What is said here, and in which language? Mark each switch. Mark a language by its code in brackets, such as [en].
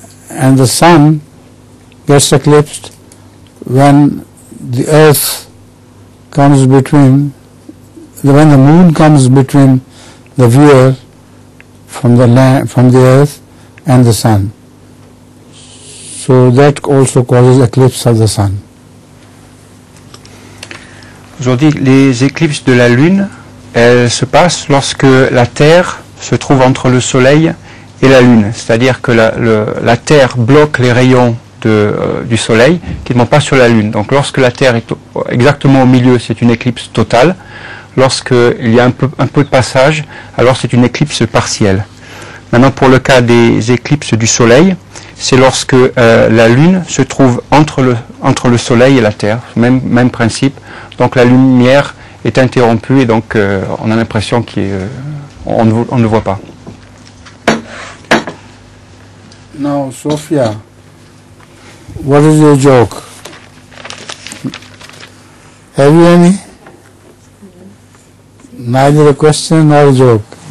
[en] And the sun gets eclipsed when the earth comes between, when the moon comes between the viewer from the earth and the sun. So that also causes eclipse of the sun. [fr] Aujourd'hui, les éclipses de la Lune, elles se passent lorsque la Terre se trouve entre le Soleil et la Lune. C'est-à-dire que la Terre bloque les rayons du Soleil qui ne vont pas sur la Lune. Donc lorsque la Terre est exactement au milieu, c'est une éclipse totale. Lorsqu'il y a un peu de passage, alors c'est une éclipse partielle. Maintenant, pour le cas des éclipses du Soleil, c'est lorsque la Lune se trouve entre le Soleil et la Terre. Même principe. Donc la lumière est interrompue et donc on a l'impression qu'on ne le voit pas. [en] Now, Sophia, what is your joke? Have you any? Neither a question nor a joke.